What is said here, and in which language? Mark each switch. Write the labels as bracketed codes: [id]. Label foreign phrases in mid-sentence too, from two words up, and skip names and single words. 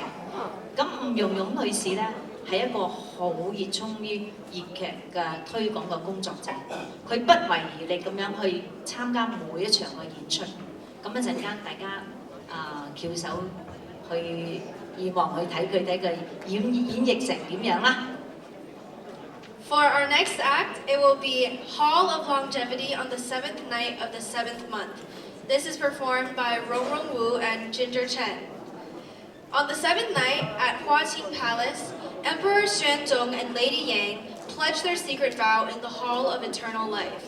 [yue] 咁吳蓉蓉女士咧係一個好熱衷於粵劇嘅推廣嘅工作者，佢不遺餘力咁樣去參加每一場嘅演出。咁一陣間大家翹手去以望去睇佢哋嘅演繹成點樣啦。 [en] For our next act, it will be Hall of Longevity on the 7th night of the 7th month. This is performed by Rong Rong Wu and Ginger Chen. On the 7th night at Hua Qing Palace, Emperor Xuanzong and Lady Yang pledge their secret vow in the Hall of Eternal Life.